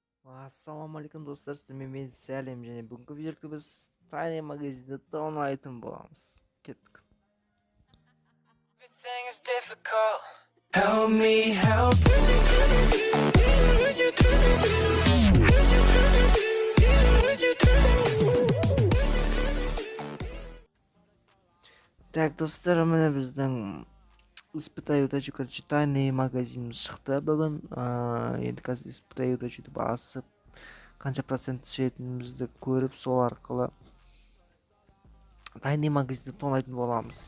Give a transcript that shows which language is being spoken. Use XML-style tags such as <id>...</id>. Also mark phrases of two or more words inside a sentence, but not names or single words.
<kk>Ассалаумағалейкум достар, сіздермен сәлем, және бүгінгі видеорда біз Tiny магазинді тонайтын боламыз. Кеттік.</kk> <en>Everything is difficult. Help me help.</en> <kk>Так, достар, міне біздің</kk> <ru>испытай удачу, короче,</ru> <kk>Tiny магазиніміз шықты бүгін. Енді қазір</kk> <ru>испытай удачуды</ru> <kk>басып, қанша процент түсетінімізді көріп, сол арқылы Tiny магазинді тонайтын боламыз.</kk>